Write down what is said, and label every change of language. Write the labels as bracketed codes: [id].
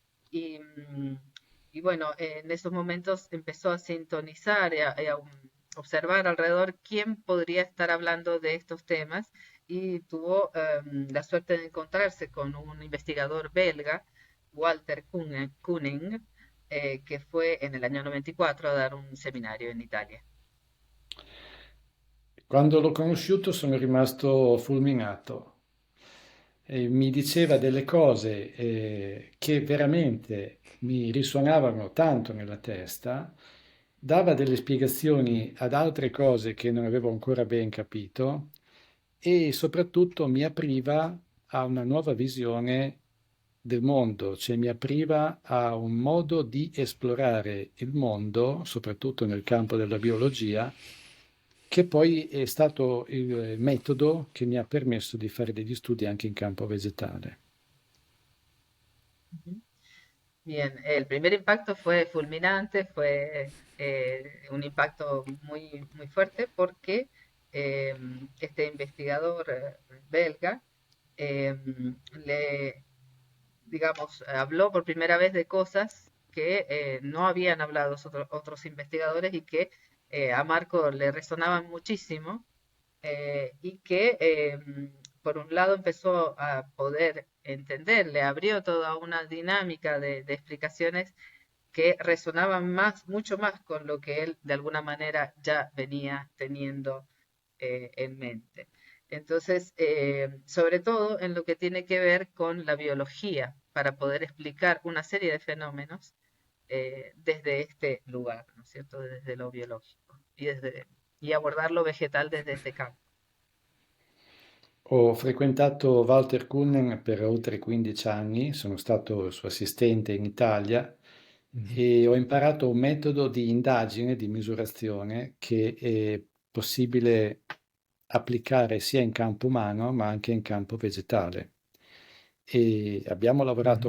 [es] Y, y bueno, en esos momentos empezó a sintonizar y a observar alrededor quién podría estar hablando de estos temas y tuvo la suerte de encontrarse con un investigador belga, Walter Koenig, que fue en el año 94 a dar un seminario en Italia. [it] Quando l'ho conosciuto sono rimasto fulminato. Mi diceva delle cose che veramente mi risuonavano tanto nella testa, dava delle spiegazioni ad altre cose che non avevo ancora ben capito e soprattutto mi apriva a una nuova visione del mondo, cioè mi apriva a un modo di esplorare il mondo, soprattutto nel campo della biologia, che poi è stato il metodo che mi ha permesso di fare degli studi anche in campo vegetale. Ujú. [es] Bien, el primer impacto fue fulminante, fue un impacto muy fuerte porque este investigador belga le, digamos, habló por primera vez de cosas que no habían hablado otros investigadores y que a Marco le resonaban muchísimo y que por un lado empezó a poder entender, le abrió toda una dinámica de explicaciones que resonaban mucho más con lo que él de alguna manera ya venía teniendo en mente. Entonces, sobre todo en lo que tiene que ver con la biología, para poder explicar una serie de fenómenos desde este lugar, ¿no es cierto? Desde lo biológico y abordar lo vegetal desde este campo. [it] Ho frequentato Walter Kunnen per oltre 15 anni, sono stato il suo assistente in Italia Ujú. e ho imparato un metodo di indagine, di misurazione che è possibile applicare sia in campo umano ma anche in campo vegetale. E abbiamo lavorato